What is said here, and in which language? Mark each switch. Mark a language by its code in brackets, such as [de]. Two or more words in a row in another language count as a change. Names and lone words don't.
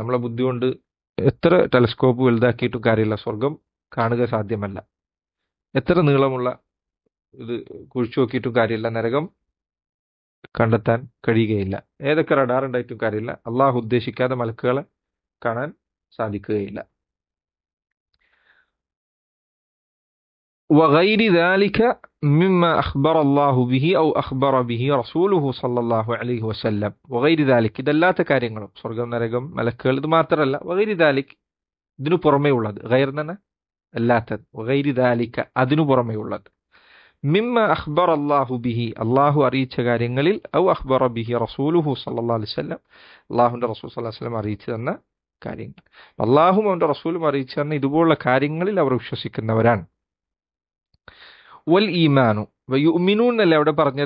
[ml] നമ്മളെ ബുദ്ധി കൊണ്ട് എത്ര ടെലസ്കോപ്പ് വലുതാക്കിയിട്ടും കാര്യമില്ല, സ്വർഗം കാണുക സാധ്യമല്ല. എത്ര നീളമുള്ള ഇത് കുഴിച്ചു നോക്കിയിട്ടും കാര്യമില്ല, നരകം കണ്ടെത്താൻ കഴിയുകയില്ല. ഏതൊക്കെ റഡാർ ഉണ്ടായിട്ടും കാര്യമില്ല, അള്ളാഹു ഉദ്ദേശിക്കാതെ മലക്കുകളെ കാണാൻ സാധിക്കുകയില്ല. [ar] وغير ذلك مما أخبر الله به أو أخبر به رسوله صلى الله عليه وسلم. وغير ذلك [ml] ഇതല്ലാത്ത കാര്യങ്ങളും, സ്വർഗം നരകം മലക്കുകൾ, ഇത് മാത്രമല്ല. [ar] وغير ذلك [ml] ഇതിനു പുറമേ ഉള്ളത്, ഗൈർ തന്നെ അല്ലാത്തത്. [ar] وغير ذلك [ml] അതിനു പുറമേ ഉള്ളത്. [ar] مما أخبر الله به, [ml] അള്ളാഹു അറിയിച്ച കാര്യങ്ങളിൽ, [ar] أو أخبر به رسوله صلى الله عليه وسلم, [ml] അള്ളാഹുവിന്റെ റസൂൽ [ar] صلى الله عليه وسلم [ml] അറിയിച്ചു തന്ന കാര്യങ്ങൾ. അള്ളാഹും അവന്റെ റസൂലും അറിയിച്ചു തന്ന ഇതുപോലുള്ള കാര്യങ്ങളിൽ അവർ വിശ്വസിക്കുന്നവരാണ്. [ar] والإيمان ويؤمنون [ml] എന്നല്ലേ അവിടെ പറഞ്ഞത്?